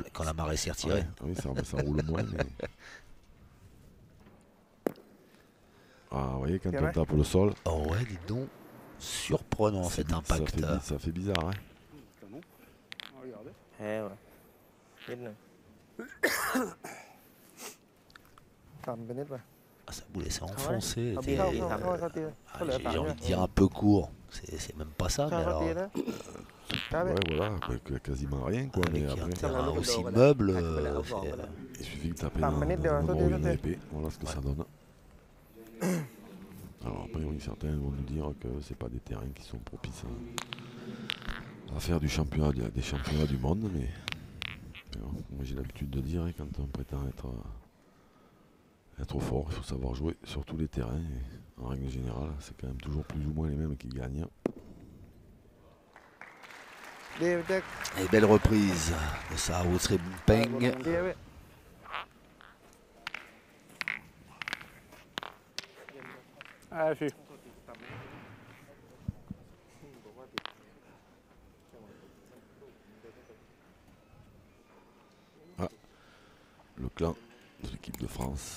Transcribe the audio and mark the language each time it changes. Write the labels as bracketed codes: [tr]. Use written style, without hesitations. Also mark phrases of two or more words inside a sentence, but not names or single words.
[fr] Quand la marée s'est retirée. Ouais, oui, ça roule moins. Mais... Ah, vous voyez, quand on tape le sol, Oh ouais, dites donc. Surprenant cet impact. ça fait bizarre. Hein. Canon. Regardez. Eh ouais. Nice หนึ่ง [th] ต่ำไปนิดป่ะ [fr] Ah, ça voulait s'enfoncer. [th] เขา [fr] était- [th] เขาตี [fr] Ah, [th] เขาเหลือ [fr] J'ai [th] ต่ำ [fr] envie [th] เนี่ย [fr] de dire un peu court. C'est même pas ça, [th] ใช่ [fr] mais [th] เขา [fr] alors [th] ตีนะใช่ไหม [fr] Ouais, voilà, avec quasiment rien quoi. avec Mais un après, terrain après- aussi Voilà. meuble, Voilà. il suffit de taper Ah, dans manette de le la endroit où il y a sauter, l'épée. Voilà ce que ça donne. Alors après, oui, certains vont nous dire que c'est pas des terrains qui sont propices à faire du championnat, des championnats du monde, mais bon, moi j'ai l'habitude de dire, hein, quand on prétend être fort, il faut savoir jouer sur tous les terrains. Et en règle générale, c'est quand même toujours plus ou moins les mêmes qui gagnent. [th] เดี๋ยวแจ็ค [fr] Et belle reprise de Sao Peng. [th] เดี๋ยวเว้ย [fr] Allez, Philippe. Le clan de l'équipe de France.